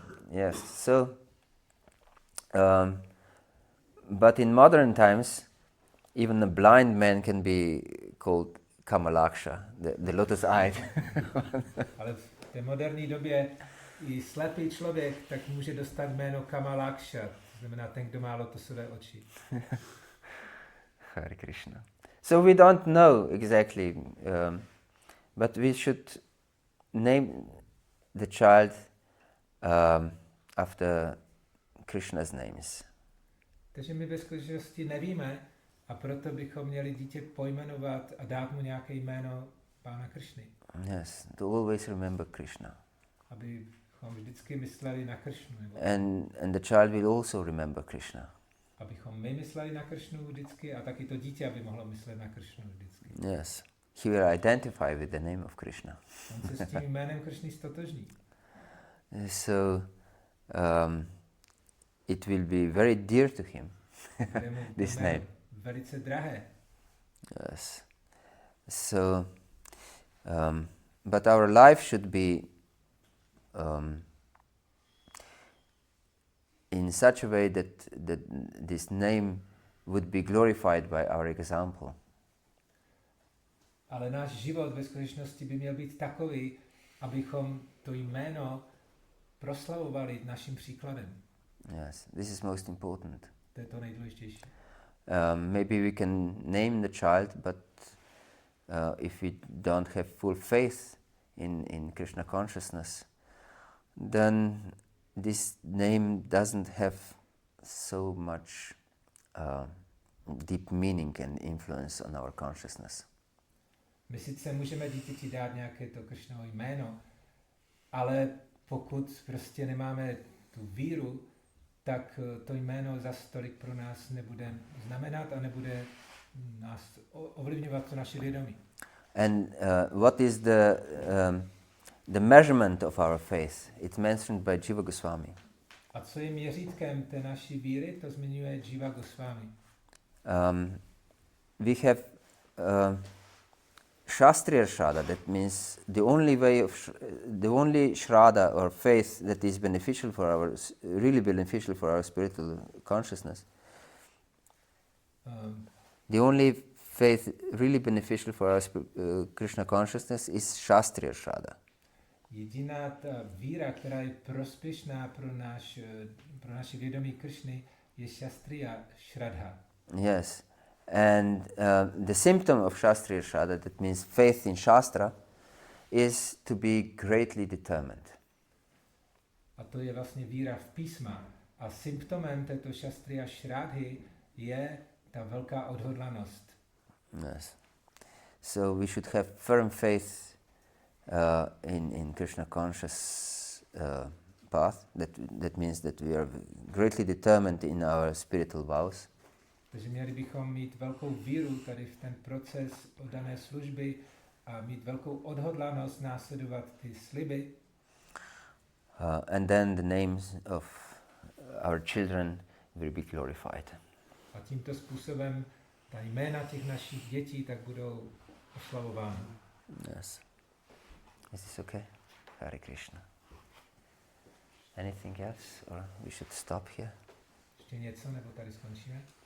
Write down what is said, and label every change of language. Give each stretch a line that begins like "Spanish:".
English: Yes, so, but in modern times, even a blind man can be called Kamalaksha, the lotus-eyed.
Czech: Ale v té moderní době i slepý člověk tak může dostat jméno Kamalaksha, to znamená ten, kdo má lotosové oči.
English: Hare Krishna. So we don't know exactly, but we should name the child after Krishna's names.
Czech: Takže my ve skutečnosti nevíme, a proto bychom měli dítě pojmenovat a dát mu nějaké jméno Pána Krišny.
English: Yes, to always remember Krishna.
Czech: Abychom vždycky mysleli na Krišnu.
English: And the child will also remember Krishna.
Czech: Abychom my mysleli na Krišnu vždycky a taky to dítě, aby mohlo myslet na Krišnu vždycky.
English: Yes, he will identify with the name of Krishna.
Czech: On se s tím jménem Krišny stotožní.
English: So it will be very dear to him, this name.
Czech: Velice drahé.
English: Yes. So, but our life should be in such a way that this name would be glorified by our example.
Czech: Ale náš život ve skutečnosti by měl být takový, abychom to jméno proslavovali naším příkladem.
English: Yes, this is most important.
Czech: To je to nejdůležitější.
English: Maybe we can name the child, but if we don't have full faith in Krishna consciousness, then this name doesn't have so much deep meaning and influence on our consciousness.
Czech: My sice můžeme dítěti dát nějaké to Kršnovo jméno, ale pokud prostě nemáme tu víru, tak to jméno zas tolik pro nás nebude znamenat a nebude nás ovlivňovat to naše vědomí.
English: And what is the measurement of our faith? It's mentioned by Jiva Goswami.
Czech: A co je měřítkem té naší víry, to zmiňuje Jiva Goswami.
English: We have Ksatriya Shraddha, that means the only Shraddha or faith that is beneficial for really beneficial for our spiritual consciousness. The only faith really beneficial for our Krishna consciousness is Ksatriya Shraddha.
Czech: Jediná ta víra, která je prospěšná pro naše vědomí Kršny, je Ksatriya Shraddha.
English: Yes. And the symptom of Ksatriya Shraddha, that means faith in Shastra, is to be greatly determined.
Czech: A to je vlastně víra v písma. A symptomem této Ksatriya Shraddhy je ta velká odhodlanost.
English: Yes. So we should have firm faith in Krishna conscious path. That means that we are greatly determined in our spiritual vows.
Czech: Takže měli bychom mít velkou víru tady v ten proces oddané služby a mít velkou odhodlanost následovat ty sliby.
English: And then the names of our children will be glorified.
Czech: A tímto způsobem ta jména těch našich dětí tak budou oslavována.
English: Yes. Is this okay? Hare Krishna. Anything else, or we should stop here?
Czech: Ještě něco, nebo tady skončíme?